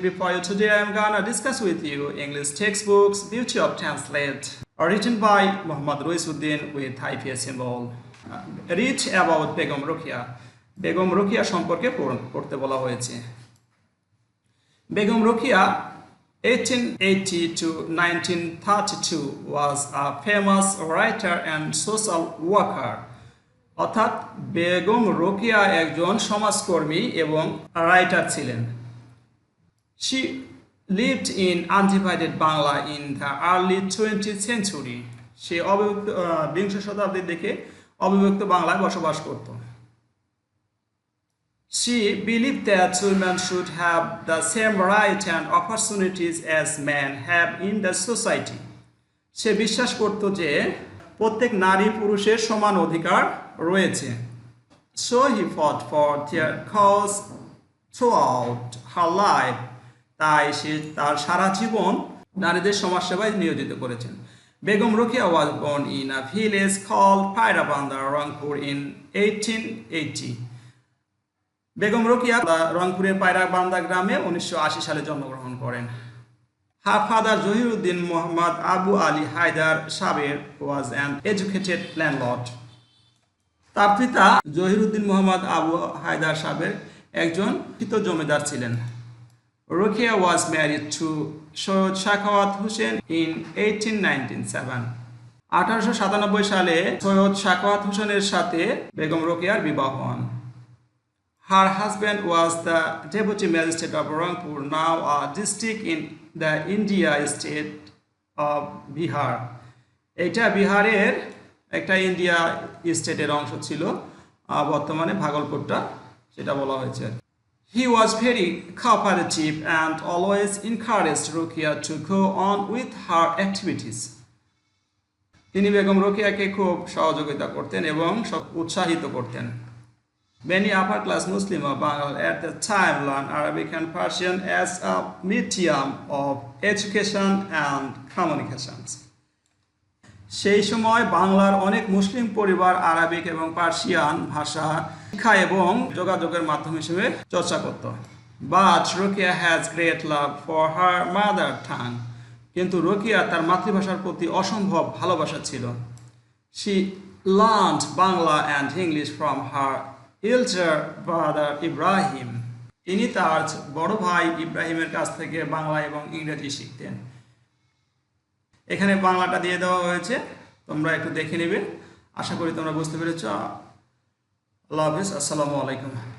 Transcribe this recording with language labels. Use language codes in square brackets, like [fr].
[en] Before you today, I am gonna discuss with you English textbooks, Beauty of Translate, written by Muhammad Roisuddin with IPS symbol. Read about Begum Rokeya. [bn] Begum Rokeya সম্পর্কে পড়তে বলা হয়েছে। [en] Begum Rokeya 1880 to 1932 was a famous writer and social worker. [bn] অর্থাৎ বেগম রোকেয়া একজন সমাজকর্মী এবং writer ছিলেন। [en] She lived in undivided Bangla in the early 20th century. [bn] সে বিংশ শতাব্দীর দিকে অবিভক্ত বাংলায় বসবাস করত। [en] She believed that women should have the same rights and opportunities as men have in the society. [bn] সে বিশ্বাস করত যে প্রত্যেক নারী পুরুষের সমান অধিকার রয়েছে। [en] So he fought for their cause throughout her life. [bn] তাই সে তার সারা জীবন নারীদের সমাজসেবায় নিয়োজিত করেছেন। [en] Begum Rokeya was born in a village called Pairabanda, Rangpur in 1880. [bn] Begum Rokeya রংপুরের পায়রাবান্দা গ্রামে 1980 সালে জন্মগ্রহণ করেন। [en] Her father Zohiruddin Muhammad Abu Ali Haidar Saber was an educated landlord. [bn] তার পিতা জহিরুদ্দিন মোহাম্মদ আবু হায়দার সাবের একজন শিক্ষিত জমিদার ছিলেন। [en] Rokeya was married to Syed Sakhawat Hossain in 1897. [bn] 1897 সালে সৈয়দ সাখাওয়াত হোসেনের সাথে বেগম রোকেয়ার বিবাহ হন। [en] Her husband was the deputy magistrate of Rangpur, now a district in the India state of Bihar. [bn] এটা বিহারের একটা ইন্ডিয়া স্টেটের অংশ ছিল, বর্তমানে ভাগলপুরটা সেটা বলা হয়েছে। [en] He was very cooperative and always encouraged Rokeya to go on with her activities. [bn] তিনি বেগম রোকেয়াকে খুব সহযোগিতা করতেন এবং উৎসাহিত করতেন। [en] Many upper class Muslim of Bengal at the time learned Arabic and Persian as a medium of education and communications. [bn] সেই সময় বাংলার অনেক মুসলিম পরিবার আরবিক এবং পার্সিয়ান ভাষা শিক্ষা এবং যোগাযোগের মাধ্যম হিসেবে চর্চা করত। [en] But Rokeya has great love for her mother tongue. [bn] কিন্তু রোকেয়া তার মাতৃভাষার প্রতি অসম্ভব ভালোবাসা ছিল। [en] She learned Bangla and English from her elder brother Ibrahim. [bn] তিনি তার বড় ভাই ইব্রাহিমের কাছ থেকে বাংলা এবং ইংরেজি শিখতেন। এখানে বাংলাটা দিয়ে দেওয়া হয়েছে, তোমরা একটু দেখে নেবে। আশা করি তোমরা বুঝতে পেরেছো। আল্লাহ হাফেজ, আসসালামু আলাইকুম।